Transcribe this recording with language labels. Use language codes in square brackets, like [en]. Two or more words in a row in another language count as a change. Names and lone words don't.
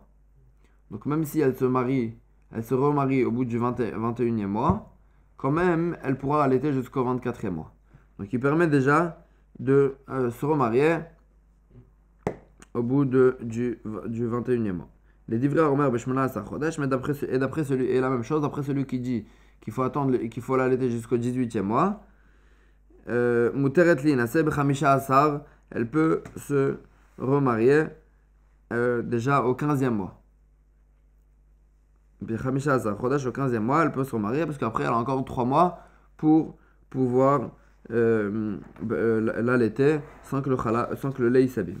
[fr] Donc même si elle se remarie au bout du 21e mois, quand même, elle pourra allaiter jusqu'au 24e mois. Donc il permet déjà de se remarier au bout du 21e mois. [he] לדברי האומר בשמונה עשר חודש, [fr] mais la même chose d'après celui qui dit qu'il faut l'allaiter jusqu'au 18e mois. [he] מותרת להינשא בחמישה עשר, [fr] elle peut se remarier déjà au 15e mois. [he] בחמישה עשר חודש, [fr] au 15e mois, elle peut se remarier parce qu'après elle a encore 3 mois pour pouvoir l'allaiter sans que le lait s'abîme.